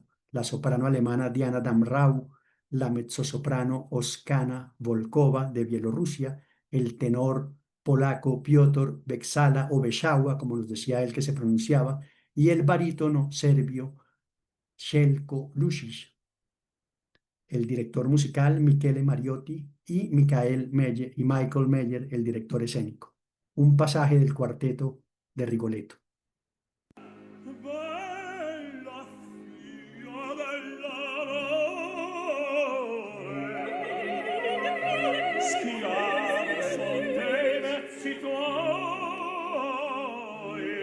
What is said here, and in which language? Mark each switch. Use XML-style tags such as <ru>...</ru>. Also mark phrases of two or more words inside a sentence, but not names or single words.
<es>La soprano alemana Diana Damrau, la mezzosoprano Oskana Volkova de Bielorrusia, el tenor polaco Piotr Beksala o Beshawa, como nos decía él que se pronunciaba, y el barítono serbio Shelko Lušić, el director musical Michele Mariotti y Michael Meyer, el director escénico. Un pasaje del cuarteto de Rigoletto.</es> <it>Bella figlia dell'amore, schiavo son dei vezzi tuoi.</it>